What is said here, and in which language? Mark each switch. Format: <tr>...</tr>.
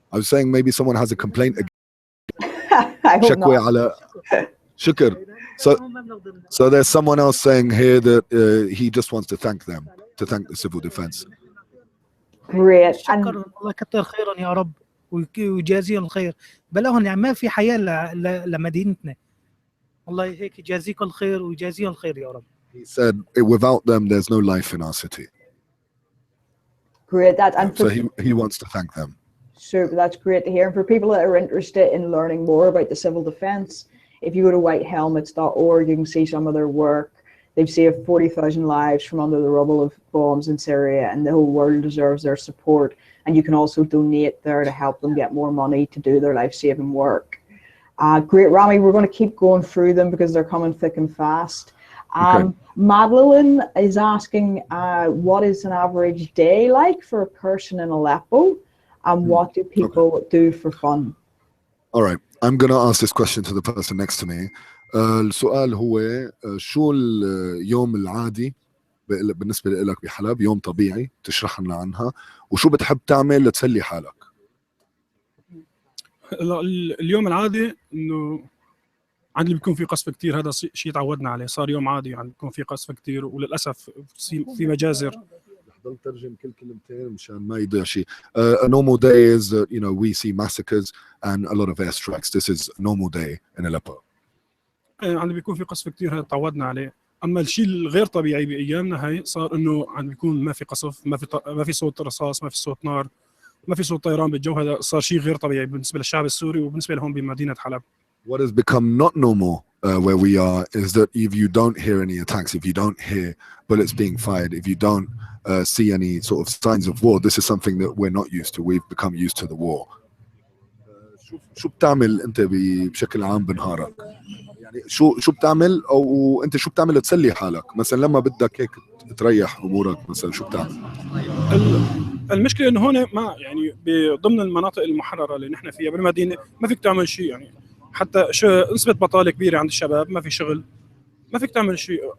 <en>I was saying maybe someone has a complaint</en> <ar>شكوى على شكر.</ar> <en>So there's someone else saying here that he just wants to thank them, to thank the civil defense. Great.</en> <ar>شكر الله كتر خيرا يا رب ويجازيهم الخير، بلاهم يعني ما في حياة لمدينتنا، الله هيك يجازيكم الخير ويجازيهم الخير يا رب.</ar> <en>He said, without them, there's no life in our city. Great. That and So for, he wants to thank them. Super, that's great to hear. And for people that are interested in learning more about the civil defence, if you go to whitehelmets.org, you can see some of their work. They've saved 40,000 lives from under the rubble of bombs in Syria, and the whole world deserves their support. And you can also donate there to help them get more money to do their life-saving work. Great, Rami, we're going to keep going through them because they're coming thick and fast. Okay. Madeline is asking, what is an average day like for a person in Aleppo? And what do people do for fun? All right. I'm going to ask this question to the person next to me.</en> <ar>السؤال هو شو اليوم العادي بالنسبة لك بحلب، يوم طبيعي تشرح لنا عنها، وشو بتحب تعمل لتسلي حالك؟ اليوم العادي انه عندي بيكون في قصف كتير، هذا شيء تعودنا عليه، صار يوم عادي يعني بيكون في قصف كتير وللاسف في مجازر. ضل ترجم كل كلمتين مشان ما يضيع شيء.</ar> <en>A normal day is we see massacres and a lot of airstrikes. This is a normal day in Aleppo.</en> <ar>عندي بيكون في قصف كتير، هذا تعودنا عليه. اما الشيء الغير طبيعي بايامنا هاي صار انه عم بيكون ما في قصف، ما في صوت رصاص، ما في صوت نار، ما في صوت طيران بالجو. هذا صار شيء غير طبيعي بالنسبه للشعب السوري وبالنسبه لهم بمدينه حلب.</ar> <en>What has become not normal where we are is that if you don't hear any attacks, if you don't hear bullets being fired, if you don't see any sort of signs of war, this is something that we're not used to. We've become used to the war.</en> <ar>شو بتعمل انت بشكل عام بنهارك؟ يعني شو بتعمل، او انت شو بتعمل تسلي حالك؟ مثلا لما بدك هيك تريح امورك، مثلا شو بتعمل؟ المشكله انه هون ما يعني ضمن المناطق المحرره اللي نحن فيها بالمدينه ما فيك تعمل شيء، يعني حتى نسبه بطاله كبيره عند الشباب، ما في شغل، ما فيك تعمل شيء.</ar>